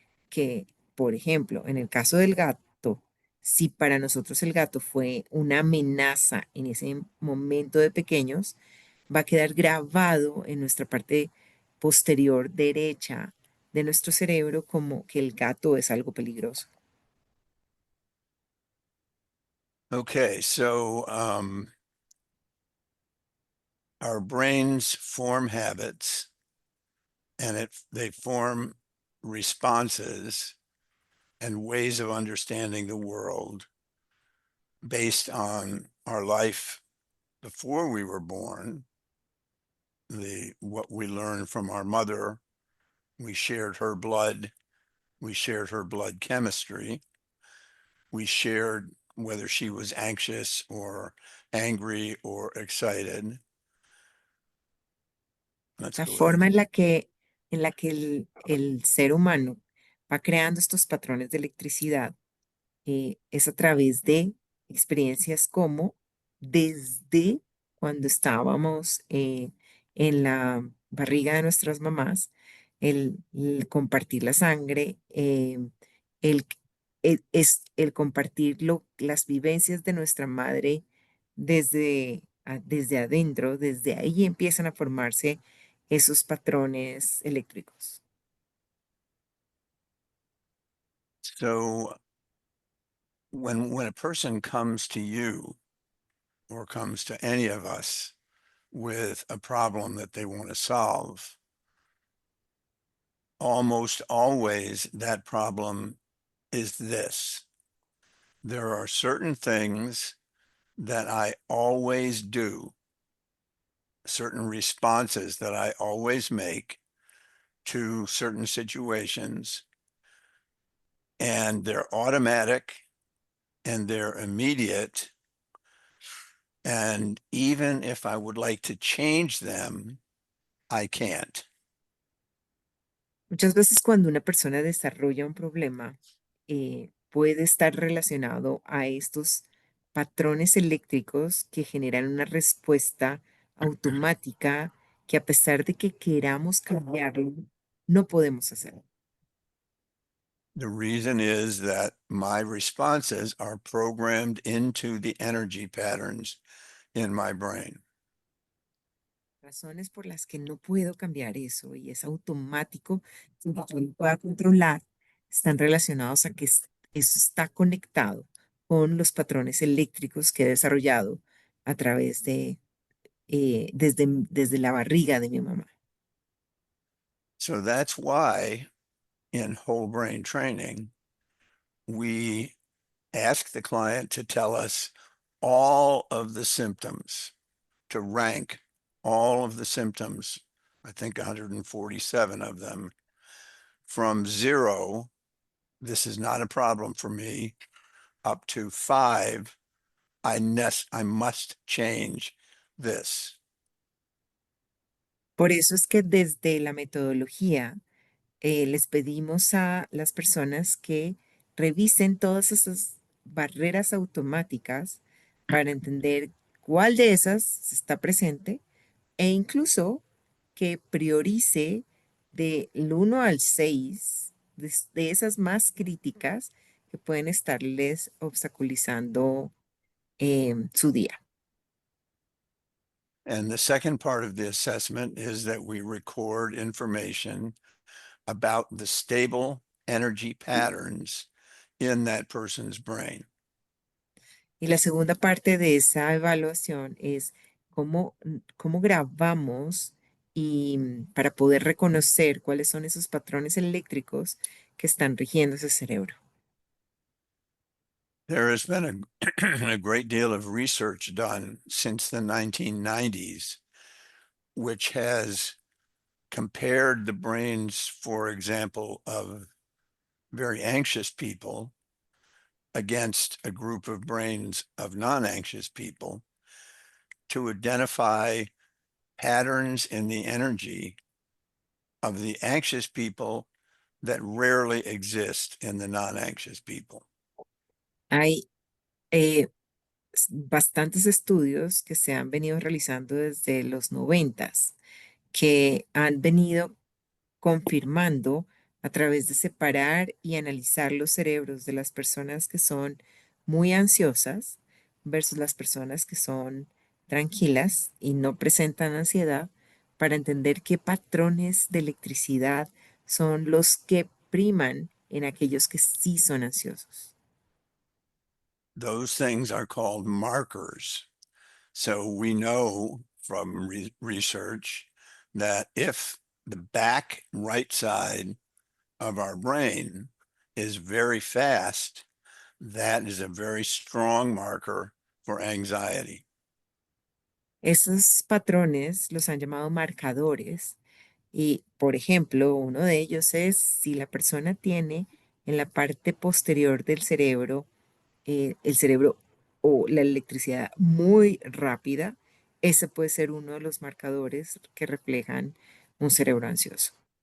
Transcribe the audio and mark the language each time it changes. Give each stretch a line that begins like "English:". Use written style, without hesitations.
Spanish: que, por ejemplo, en el caso del gato, si para nosotros el gato fue una amenaza en ese momento de pequeños, va a quedar grabado en nuestra parte posterior derecha de nuestro cerebro como que el gato es algo peligroso.
English: Okay, so our brains form habits and they form responses and ways of understanding the world based on our life before we were born, the what we learned from our mother, we shared her blood, we shared her blood chemistry, we shared whether she was anxious or angry or excited. Let's
Spanish: La
English: go ahead.
Spanish: forma en la que el ser humano va creando estos patrones de electricidad es a través de experiencias como desde cuando estábamos en la barriga de nuestras mamás, el compartir la sangre, el, es el compartir las vivencias de nuestra madre desde adentro, desde ahí empiezan a formarse esos patrones eléctricos.
English: So when a person comes to you or comes to any of us with a problem that they want to solve, almost always that problem is this. There are certain things that I always do, certain responses that I always make to certain situations, and they're automatic and they're immediate. And even if I would like to change them, I can't.
Spanish: Muchas veces cuando una persona desarrolla un problema, puede estar relacionado a estos patrones eléctricos que generan una respuesta automática que a pesar de que queramos cambiarlo, no podemos hacerlo.
English: The reason is that my responses are programmed into the energy patterns in my brain.
Spanish: Razones por las que no puedo cambiar eso y es automático, sin que yo lo pueda controlar, están relacionados a que eso está conectado con los patrones eléctricos que he desarrollado a través de, desde la barriga de mi mamá.
English: So that's why in whole brain training, we ask the client to tell us all of the symptoms, to rank all of the symptoms, I think 147 of them, from 0, this is not a problem for me, up to 5, I must change this.
Spanish: Por eso es que desde la metodología les pedimos a las personas que revisen todas esas barreras automáticas para entender cuál de esas está presente e incluso que priorice del 1 al 6 de esas más críticas que pueden estarles obstaculizando su día.
English: And the second part of the assessment is that we record information about the stable energy patterns in that person's brain.
Spanish: Y la segunda parte de esa evaluación es cómo grabamos y para poder reconocer cuáles son esos patrones eléctricos que están rigiendo ese cerebro.
English: There has been a great deal of research done since the 1990s, which has compared the brains, for example, of very anxious people against a group of brains of non-anxious people to identify patterns in the energy of the anxious people that rarely exist in the non-anxious people.
Spanish: Hay eh, bastantes estudios que se han venido realizando desde los 90 que han venido confirmando a través de separar y analizar los cerebros de las personas que son muy ansiosas versus las personas que son tranquilas y no presentan ansiedad para entender qué patrones de electricidad son los que priman en aquellos que sí son ansiosos.
English: Those things are called markers. So we know from research that if the back right side of our brain is very fast, that is a very strong marker for anxiety.
Spanish: Esos patrones los han llamado marcadores y, por ejemplo, uno de ellos es si la persona tiene en la parte posterior del cerebro, el cerebro o la electricidad muy rápida, ese puede ser uno de los marcadores que reflejan un cerebro ansioso.